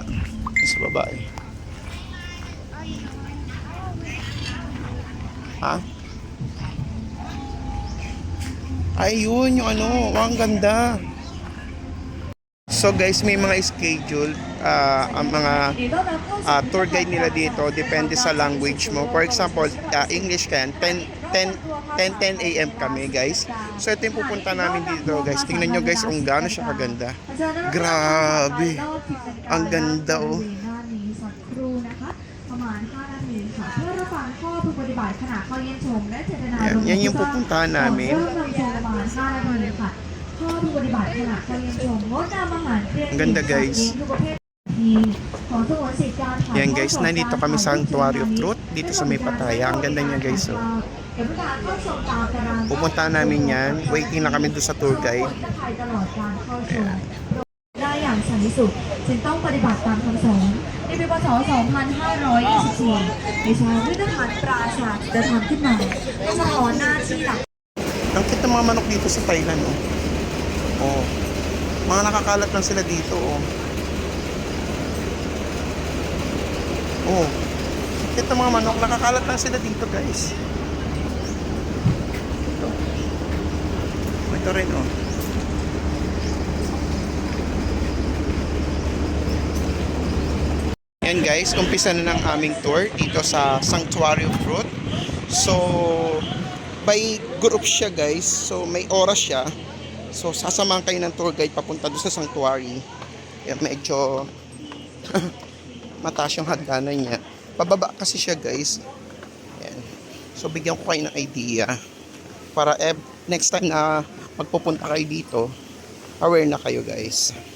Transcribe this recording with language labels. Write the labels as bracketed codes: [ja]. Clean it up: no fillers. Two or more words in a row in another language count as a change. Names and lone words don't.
[tl] Sa babae. Ha? Ay, yun yung ano. Ang ganda. [en] So guys, [tl] may mga schedule. Ang mga tour guide nila dito depende sa language mo. [en] For example, [tl] English kan 10 a.m. kami guys. So ito yung pupunta namin dito guys. Tingnan nyo guys kung gaano siya kaganda. Grabe. Ang ganda oh. [th] สักครู่นะคะประมาณ5นาทีค่ะเพื่อรับฟังข้อพึงปฏิบัติขณะเข้าเยี่ยมชมและเจตนา [tl] Yan yung pupuntahan namin. [th] เริ่มนำชมประมาณ5นาทีค่ะข้อพึงปฏิบัติขณะเข้าเยี่ยมชมงดนำอาหารเครื่อง [tl] Ang ganda, guys. [th] ทุกประเภทของสงวนสิทธิการถ่าย [tl] Yan guys, nandito kami sa Sanctuary of Truth dito sa May Pataya. Ang ganda niya guys oh. [th] เดี๋ยวการเข้าชมตามตาราง [tl] Pupuntahan namin yan. Waiting na kami doon sa tour guide. [th] จะถ่ายตลอดการเข้าชมได้อย่างสันติสุขจึงต้องปฏิบัติตามคำสอนในปีพศ 2524ในชาววิทยาฐานปราชาจะทำขึ้นมาสะท้อนหน้าที่หลัก [tl] Ang cute ng mga manok dito sa Thailand oh. Oh. Mga nakakalat lang sila dito oh. Oh. Cute ng mga manok, nakakalat lang sila dito guys. Ito. Ito rin oh. Yan guys, umpisa na ng aming tour dito sa Sanctuary of Truth. So, [en] by group [tl] siya guys. So, may oras siya. So, sasamahan kayo ng tour guide papunta doon sa sanctuary. Yan, medyo mataas yung hagdanan niya. Pababa kasi siya guys. Yan. So, bigyan ko kayo ng idea. Para [en] next time [tl] na magpupunta kayo dito, aware na kayo guys.